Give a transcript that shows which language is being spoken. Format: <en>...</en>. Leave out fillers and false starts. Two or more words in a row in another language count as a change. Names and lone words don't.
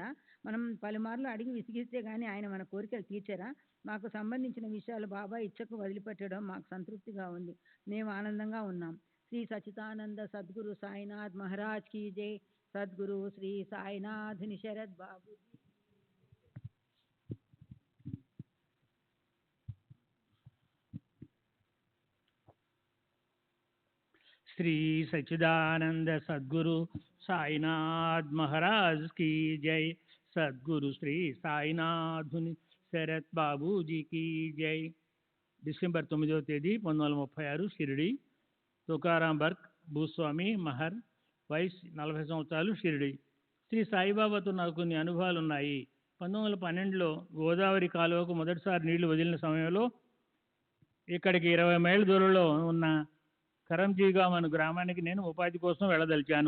<te>మనం పలుమార్లు అడిగి విసిగిస్తే గానీ ఆయన మన కోరికలు తీర్చరా? మాకు సంబంధించిన విషయాలు బాబా ఇచ్చకు వదిలిపెట్టడం మాకు సంతృప్తిగా ఉంది. మేము ఆనందంగా ఉన్నాం.</te> <hi>श्री सच्चिदानंद सद्गुरु साईनाथ महाराज की जय. सद्गुरु श्री साईनाथ निशरद बाबू. श्री सच्चिदानंद सद्गुरु साईनाथ महाराज की जय. सद्गुरु श्री साईनाथ शरత్ బాబూజీ की जय.</hi> <te>డిసెంబర్ 9వ తేదీ 1936 షిరిడి. తుకారాం బర్క్, భూస్వామి, మహర్, వయసు 40 సంవత్సరాలు, షిరిడి. శ్రీ సాయిబాబాతో నాకు కొన్ని అనుభవాలు ఉన్నాయి. 1912లో గోదావరి కాలువకు మొదటిసారి నీళ్లు వదిలిన సమయంలో ఇక్కడికి 20 మైళ్ళ దూరంలో ఉన్న కరంజీగాం అను గ్రామానికి నేను ఉపాధి కోసం వెళ్ళదలిచాను.</te>